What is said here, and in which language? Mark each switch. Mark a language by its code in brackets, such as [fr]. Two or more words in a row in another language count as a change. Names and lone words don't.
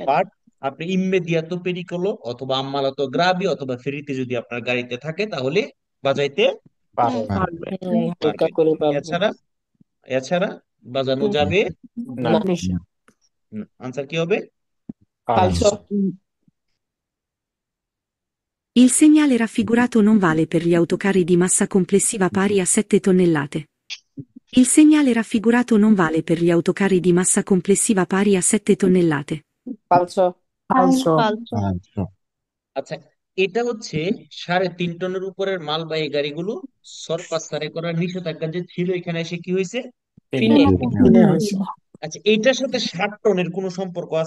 [bn] বাট আপনি [it] immediato pericolo [bn] অথবা [it] ammalato gravi [bn] অথবা ফেরিতে যদি আপনার গাড়িতে থাকে তাহলে বাজাইতে পারো পারবে। হালকা পারবেন। করে পারবো। এছাড়া এছাড়া বাজানো যাবে না। না। নিষেধ। আনসার কি হবে? ফালসো। [it] Il segnale raffigurato non vale per gli autocarri di massa complessiva pari a 7 tonnellate. Il segnale raffigurato non vale per gli autocarri di massa complessiva pari a 7 tonnellate. [bn] ফালসো। ফালসো। আচ্ছা, এটা হচ্ছে 3.5 টনের উপরের মালবাহী গাড়িগুলো সরপাসারে করার নিষেধাজ্ঞা যে ছিল, এখানে এসে কি হয়েছে? ফিনে। কিনে হয়েছে। আচ্ছা, এইটার সাথে 60 টনের কোনো সম্পর্ক আছে?